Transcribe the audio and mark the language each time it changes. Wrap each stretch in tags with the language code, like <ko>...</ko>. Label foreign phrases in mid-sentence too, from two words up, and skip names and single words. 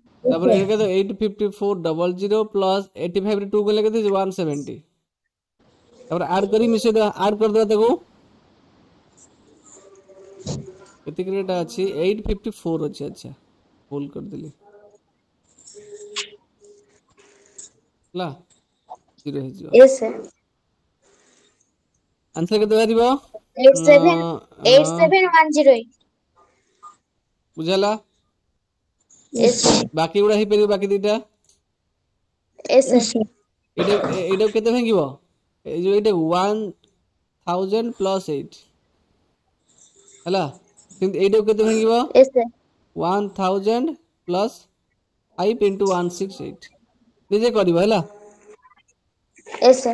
<or>ତାପରେ ଏଇଟା କେତେ 85400 ପ୍ଲସ୍ 85 ରେ 2 ଗଲେ କେତେ 170 ତାପରେ ଆଡ୍ କରି ମିଶେଇ ଦେବା ଆଡ୍ କରିଦେବା ତାକୁ କେତିକି ରେଟା ଅଛି 854 ଅଛି ଆଚ୍ଛା ଭୁଲ କରିଦେଲି ହେଲା 0 ହେଇଯିବ</or> <en>yes sir,</en> <or>ଆନ୍ସର କେତେ ବାହାରିବ 87108 ବୁଝାଲା</or> <en>yes sir,</en> <or>ବାକି ଗୁଡା ହେଇପାରିବ ବାକି ଦିଟା</or> <en>yes sir, Yes, sir.</en> <or>ଏଇଟାକୁ କେତେ ଭାଙ୍ଗିବ ଏଇ ଯୋଉ ଏଇଟା 1000 ପ୍ଲସ୍ 8 ହେଲା କିନ୍ତୁ ଏଇଟାକୁ କେତେ ଭାଙ୍ଗିବ</or> <en>yes sir,</en> <or>1000 ପ୍ଲସ୍ 5 into 168 ନିଜେ କରିବ ହେଲା</or> <en>yes sir,</en>